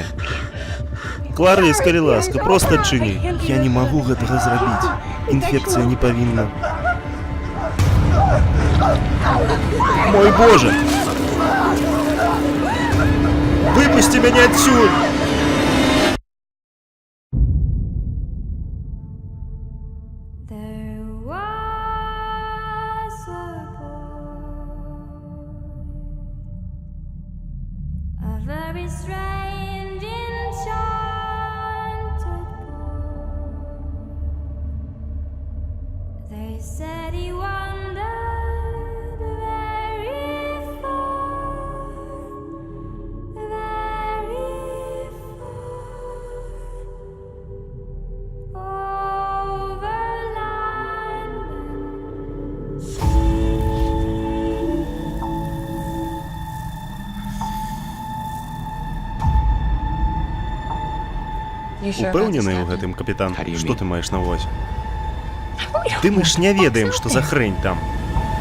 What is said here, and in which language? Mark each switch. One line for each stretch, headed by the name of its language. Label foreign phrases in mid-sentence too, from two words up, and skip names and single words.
Belarusian: Клара і Скареласка, проста адчыні. Я не магу гэтага зрабіць. Інфекцыя не павінна.
Russian: Мой боже!
Belarusian: Выпусти мяне адсюль!
English: There was a boy, a very strange, enchanted boy. They said he wandered very far, very far, over land and sea.
Belarusian: Упэўнены ў гэтым, капітан? Што ты маеш на ўвазе? Ды мы ж не ведаем, што за хрень там.